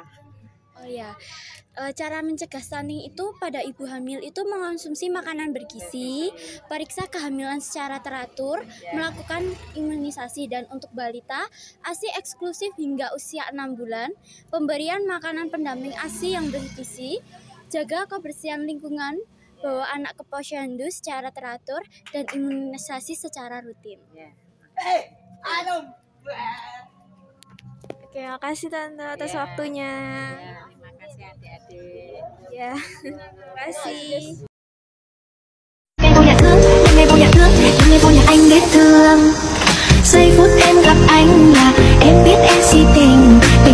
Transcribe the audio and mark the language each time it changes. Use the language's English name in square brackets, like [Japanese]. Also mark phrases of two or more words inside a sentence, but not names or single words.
[Indonesian] Oh ya, cara mencegah stunting itu pada ibu hamil itu mengonsumsi makanan bergizi, periksa kehamilan secara teratur, melakukan imunisasi, dan untuk balita, ASI eksklusif hingga usia 6 bulan, pemberian makanan pendamping ASI yang bergizi, jaga kebersihan lingkungan, bawa anak ke posyandu secara teratur, dan imunisasi secara rutin. Ya. Oke, makasih Tante atas Ya. waktunya. Ya, terima kasih adik-adik. Ya, terima kasih. [Vietnamese] Ngày vô nhà thương, những ngày vô nhà thương, những ngày vô nhà anh biết thương. Giây phút em gặp anh là em biết em si tình.